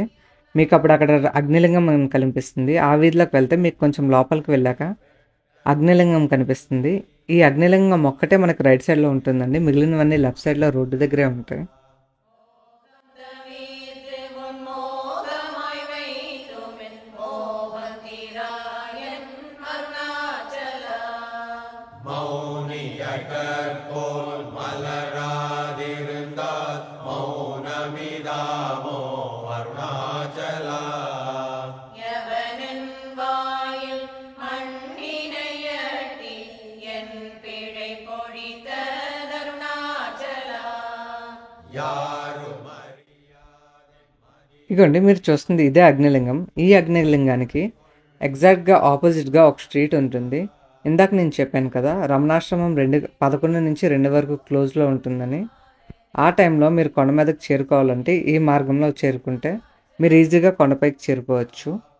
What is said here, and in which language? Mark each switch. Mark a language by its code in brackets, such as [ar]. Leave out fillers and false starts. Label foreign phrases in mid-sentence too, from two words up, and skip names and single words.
[te] మీకు అప్పుడు అక్కడ అగ్నిలింగం కనిపిస్తుంది. ఆ వీధిలోకి వెళ్తే మీకు కొంచెం లోపలికి వెళ్ళాక అగ్నిలింగం కనిపిస్తుంది. ఈ అగ్నిలింగం ఒక్కటే మనకి [en] right side లో [te] ఉంటుందండి. మిగిలినవన్నీ [en] left side లో [te] రోడ్డు దగ్గరే ఉంటాయి. [ta] மௌனியகற்போல் மலராதிருந்தால் மௌனமிதாமோ அருணாச்சலா. யவனன் வாயில் மண்ணினையட்டி என் பிழை பொழித்த அருணாச்சலா. யாரும் [te] ఇగోండి మీరు చూస్తుంది ఇదే అగ్నిలింగం. ఈ అగ్నిలింగానికి [en] exactగా oppositeగా [te] ఒక స్ట్రీట్ ఉంటుంది. ఇందాక నేను చెప్పాను కదా, రమణాశ్రమం 11 నుంచి 2 వరకు క్లోజ్లో ఉంటుందని. ఆ టైంలో మీరు కొండ మీదకి చేరుకోవాలంటే ఈ మార్గంలో చేరుకుంటే మీరు ఈజీగా కొండపైకి చేరుకోవచ్చు.